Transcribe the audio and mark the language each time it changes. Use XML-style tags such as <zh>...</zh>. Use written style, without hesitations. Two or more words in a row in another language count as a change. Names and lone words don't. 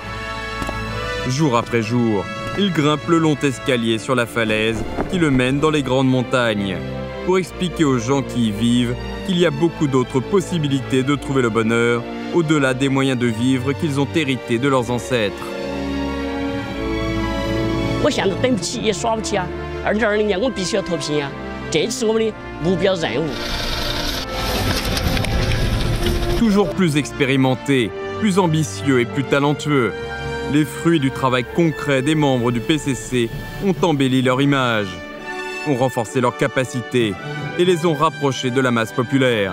<fr>Jour après jour, il grimpe le long escalier sur la falaise qui le mène dans les grandes montagnes pour expliquer aux gens qui y vivent qu'il y a beaucoup d'autres possibilités de trouver le bonheur au-delà des moyens de vivre qu'ils ont hérités de leurs ancêtres.</fr> <zh>我现在等不起也耍不起啊！2020年我必须要脱贫啊！这是我们的目标任务。</zh> <fr>Toujours plus expérimentés, plus ambitieux et plus talentueux, les fruits du travail concret des membres du PCC ont embelli leur image, ont renforcé leurs capacités et les ont rapprochés de la masse populaire.</fr>